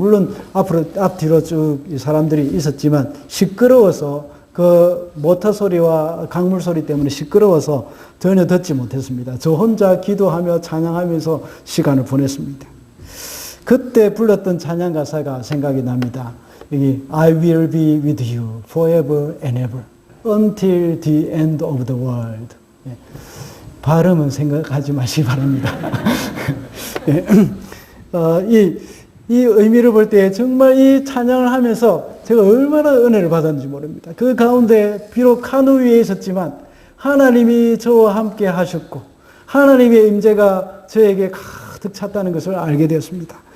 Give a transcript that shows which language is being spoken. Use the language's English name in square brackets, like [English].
[Korean] 물론 앞뒤로 쭉 사람들이 있었지만 시끄러워서 그 모터 소리와 강물 소리 때문에 시끄러워서 전혀 듣지 못했습니다. 저 혼자 기도하며 찬양하면서 시간을 보냈습니다. 그때 불렀던 찬양 가사가 생각이 납니다. 여기 [English] I will be with you forever and ever until the end of the world. [Korean] 예. 발음은 생각하지 마시기 바랍니다. 예. 이 의미를 볼 때 정말 이 찬양을 하면서 제가 얼마나 은혜를 받았는지 모릅니다. 그 가운데 비록 카누 위에 있었지만 하나님이 저와 함께 하셨고 하나님의 임재가 저에게 가득 찼다는 것을 알게 되었습니다.